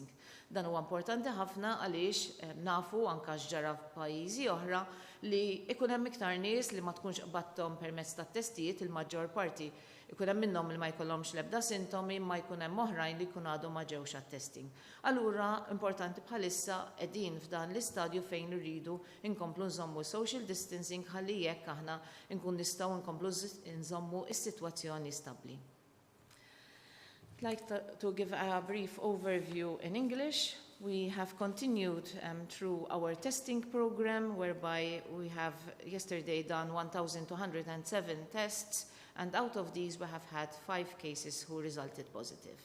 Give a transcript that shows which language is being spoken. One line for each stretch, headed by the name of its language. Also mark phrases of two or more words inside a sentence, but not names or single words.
Maltese: Dan huwa importanti ħafna għaliex nafu anke x'ġara f'pajjiżi oħra li ikun hemm iktar nies li ma tkunx qbadthom permezz tat-testijiet il-maġġor parti ikun hemm minnhom li ma jkollhomx l-ebda sintomi ma jkun hemm oħrajn li jkun għadhom ma ġewx għat-testing. Allura importanti bħalissa qegħdin f'dan l-istadju fejn irridu inkomplu nżommu
English: social distancing
Maltese: ħalli jekk aħna nkun nistgħu nkomplu nżommu s-sitwazzjoni stabbli.
English: I'd like to give a brief overview in English. We have continued through our testing program, whereby we have yesterday done 1,207 tests, and out of these we have had 5 cases who resulted positive.